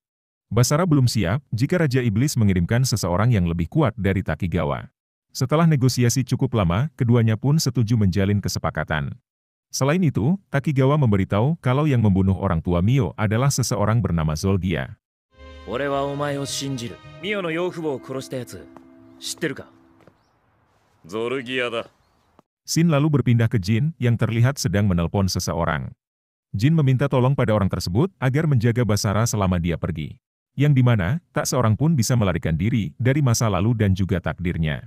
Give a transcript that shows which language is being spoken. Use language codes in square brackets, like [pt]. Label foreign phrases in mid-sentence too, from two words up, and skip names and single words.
[id] Basara belum siap jika Raja Iblis mengirimkan seseorang yang lebih kuat dari Takigawa. Setelah negosiasi cukup lama, keduanya pun setuju menjalin kesepakatan. Selain itu, Takigawa memberitahu kalau yang membunuh orang tua Mio adalah seseorang bernama Zolgia. [ja] Mio の養父母を殺したやつ、知ってるか? Zolgia da. [id] Shin lalu berpindah ke Jin yang terlihat sedang menelpon seseorang. Jin meminta tolong pada orang tersebut agar menjaga Basara selama dia pergi. Yang dimana, tak seorang pun bisa melarikan diri dari masa lalu dan juga takdirnya.